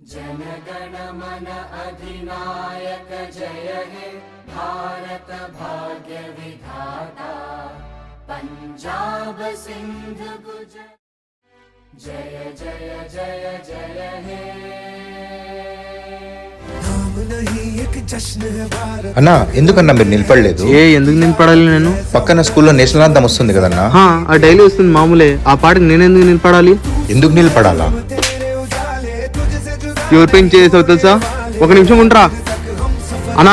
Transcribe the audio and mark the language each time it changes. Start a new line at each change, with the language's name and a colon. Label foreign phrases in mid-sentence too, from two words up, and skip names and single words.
Bangla: জনগণমন অধিনায়ক জয় হে ভারত ভাগ্য বিধাতা পাঞ্জাব সিন্ধু গুজরাট জয় জয় জয় জয় হে
Telugu: అన్నా ఎందుకన్నా మీరు నిలబడలేదు? ఎందుకు నిలబడాలి? నేను పక్కన స్కూల్లో
English: national anthem
Telugu: వస్తుంది కదన్నా. ఆ డైలీ వస్తుంది మామూలే. ఆ పాటకి నేను ఎందుకు నిలబడాలి? ఎందుకు నిలబడాలా? ఎవరు పెయింట్ చేసావు తెలుసా? ఒక నిమిషం ఉంటారా అన్నా?